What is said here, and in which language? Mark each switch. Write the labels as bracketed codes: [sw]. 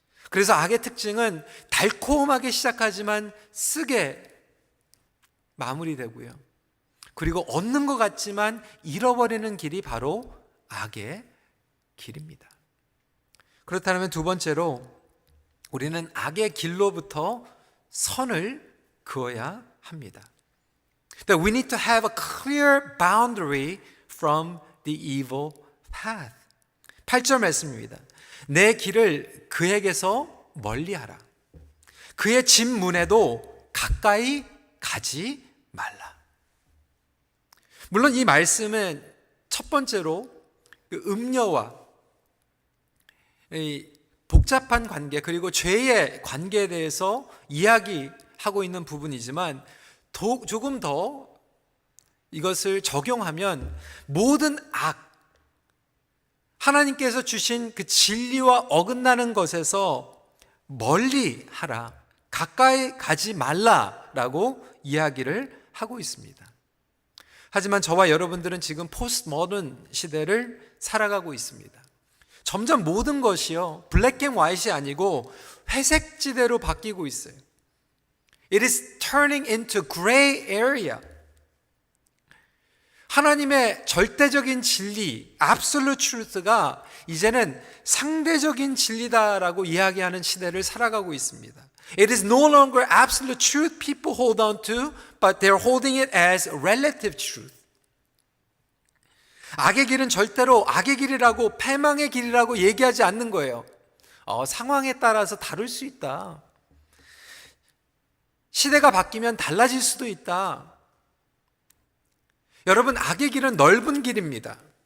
[ko] 그래서 악의 특징은 달콤하게 시작하지만 쓰게 마무리되고요. 그리고 얻는 것 같지만 잃어버리는 길이 바로 악의 길입니다. 그렇다면 두 번째로 우리는 악의 길로부터 선을 그어야 합니다. [en] That we need to have a clear boundary from the evil path. [ko] 8절 말씀입니다. 내 길을 그에게서 멀리하라. 그의 집 문에도 가까이 가지 말라. 물론 이 말씀은 첫 번째로 음녀와 이 복잡한 관계 그리고 죄의 관계에 대해서 이야기하고 있는 부분이지만 조금 더 이것을 적용하면 모든 악, 하나님께서 주신 그 진리와 어긋나는 것에서 멀리 하라, 가까이 가지 말라라고 이야기를 하고 있습니다. 하지만 저와 여러분들은 지금 포스트 모던 시대를 살아가고 있습니다. 점점 모든 것이요 블랙 앤 화이트이 아니고 회색 지대로 바뀌고 있어요. [en] It is turning into gray area. [ko] 하나님의 절대적인 진리, [en] absolute truth [ko] 가 이제는 상대적인 진리다라고 이야기하는 시대를 살아가고 있습니다. [en] It is no longer absolute truth people hold on to, but they're holding it as relative truth. [ko] 악의 길은 절대로 악의 길이라고 패망의 길이라고 얘기하지 않는 거예요. 상황에 따라서 다를 수 있다. 시대가 바뀌면 달라질 수도 있다. 여러분, 악의 길은 넓은 길입니다.